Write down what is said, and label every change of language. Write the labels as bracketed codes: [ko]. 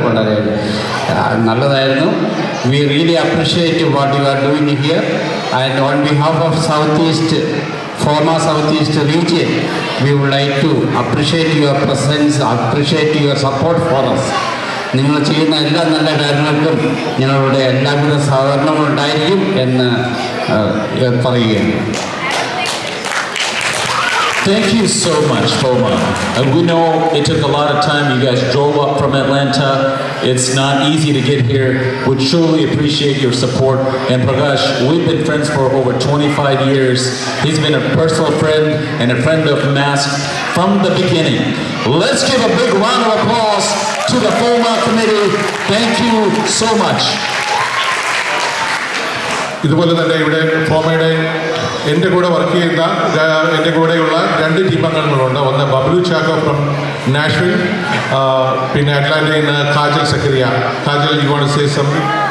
[ml] വളരെ നല്ലതായിരുന്നു. [en] We really appreciate what you are doing here and on behalf of south east FOMAA south east region we would like to appreciate your presence, appreciate your support for us. [ml] നിങ്ങൾ ചെയ്യുന്ന എല്ലാ നല്ല കാര്യങ്ങൾക്കും ഞങ്ങളുടെ എല്ലാവിധ സഹകരണങ്ങളും ഉണ്ടായിരിക്കും എന്ന് പറയുകയാണ്. [en] Thank you so much, FOMA. We know it took a lot of time. You guys drove up from Atlanta. It's not easy to get here. We truly appreciate your support. And Prakash, we've been friends for over 25 years. He's been a personal friend and a friend of Mask from the beginning. Let's give a big round of applause to the FOMA committee. Thank you so much. [ml] ഇതുപോലെ തന്നെ ഇവിടെ ഫോമയുടെ എൻ്റെ കൂടെ work ചെയ്യുന്ന എൻ്റെ കൂടെയുള്ള 2 team അംഗങ്ങളുണ്ട്. ഒന്ന് Bablu Chacko from Nashville, പിന്നെ അറ്റ്ലാന്റയിൽ നിന്ന് kajal Zacharia. [en] Kajal, you want to say something?